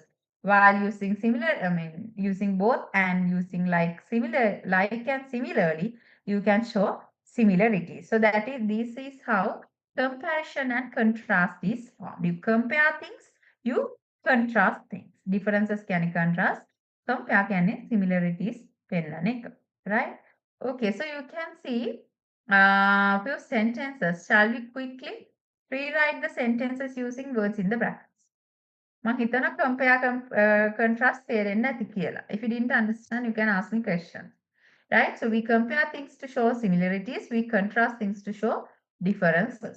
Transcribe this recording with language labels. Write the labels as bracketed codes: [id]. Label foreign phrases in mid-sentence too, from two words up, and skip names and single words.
[en] While using similar, using both and using like similar, like and similarly, you can show similarity. So that is, this is how comparison and contrast is formed. You compare things, you contrast things. Differences can contrast, compare can similarities [si] පෙන්නන එක. [en] Right? Okay, so you can see few sentences. Shall we quickly rewrite the sentences using words in the brackets? [si] මම හිතනවා [en] compare contrast [si] තේරෙන්නේ නැති කියලා. [en] If you didn't understand, you can ask me questions. Right? So we compare things to show similarities, we contrast things to show differences.